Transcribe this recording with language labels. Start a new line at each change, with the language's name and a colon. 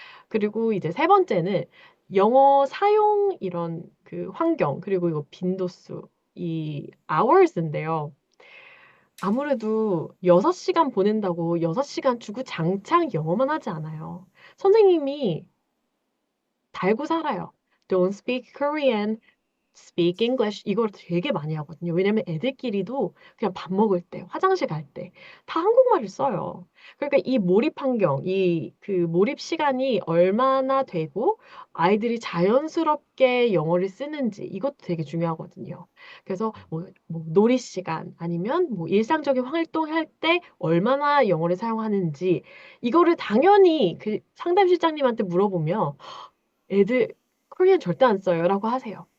Korean: 그리고 이제 세 번째는 영어 사용 이런 그 환경, 그리고 이거 빈도수, 이 hours인데요. 아무래도 6시간 보낸다고 6시간 주구장창 영어만 하지 않아요. 선생님이 달고 살아요.
English: Don't speak Korean, speak English
Korean: 이걸 되게 많이 하거든요. 왜냐면 애들끼리도 그냥 밥 먹을 때, 화장실 갈 때 다 한국말을 써요. 그러니까 이 몰입 환경, 이 그 몰입 시간이 얼마나 되고 아이들이 자연스럽게 영어를 쓰는지 이것도 되게 중요하거든요. 그래서 뭐 놀이 시간 아니면 뭐 일상적인 활동할 때 얼마나 영어를 사용하는지 이거를 당연히 그 상담 실장님한테 물어보면 애들 코리안 절대 안 써요라고 하세요.